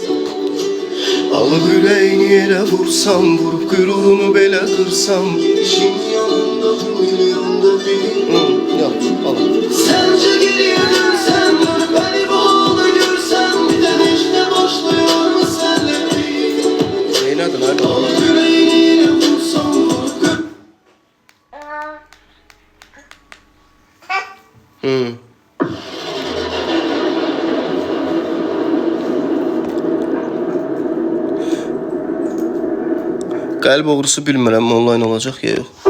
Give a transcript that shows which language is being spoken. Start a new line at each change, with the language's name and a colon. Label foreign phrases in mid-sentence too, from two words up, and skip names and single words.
Turkish: Alıp yüreğini yere vursam, vurup gururunu bile kırsam, gidişin yanında bu milyonda bir. Yok, alın. Sence geriye dönsen, dönüp beni bu halda görsen, bir de işte başlıyor mu senle bir? Neyin adın abi? Alıp yüreğini yere vursam, vurup gör.
Azerbaijani: Qəlb oğrusu bilmirəm online olacaq ya yox.